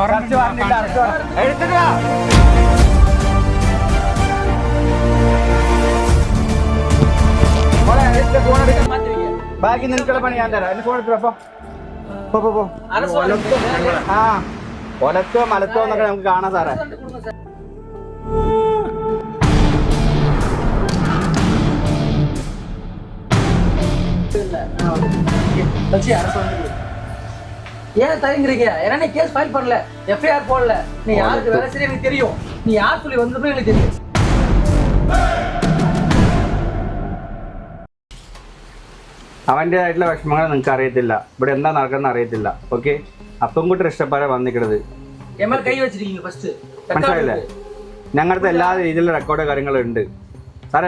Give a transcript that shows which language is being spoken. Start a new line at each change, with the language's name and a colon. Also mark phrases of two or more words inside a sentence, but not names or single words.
Malayalam: ബാക്കി നിനക്കുള്ള പണി ഞാൻ തരാം. എന്റെ ഫോൺ എടുത്തോ. ആ ഒലത്തോ മലത്തോ എന്നൊക്കെ നമുക്ക് കാണാം സാറേ.
Tamil: ஏன் தயங்குறீங்க? ஏன்னா நீ
English: case file
Tamil: பண்ணல, FIR போடல. நீ யாருக்கு வேலை செய்ய எனக்கு தெரியும். நீ யார் சொல்லி வந்தப்போ எனக்கு தெரியும்.
Malayalam: അവൻ്റെതായിട്ടുള്ള വിഷമങ്ങൾ നിങ്ങൾക്ക് അറിയത്തില്ല. ഇവിടെ എന്താ നടക്കുന്നത് അറിയത്തില്ല. ഓക്കെ അപ്പം കൂട്ടി ഇഷ്ടപ്പെടാൻ വന്നിക്കണത് കൈ വെച്ചിരിക്കുന്നു ഫസ്റ്റ്. മനസ്സിലായില്ലേ? ഞങ്ങളുടെ എല്ലാ രീതിയിലുള്ള റെക്കോർഡ് കാര്യങ്ങളുണ്ട് സാറേ.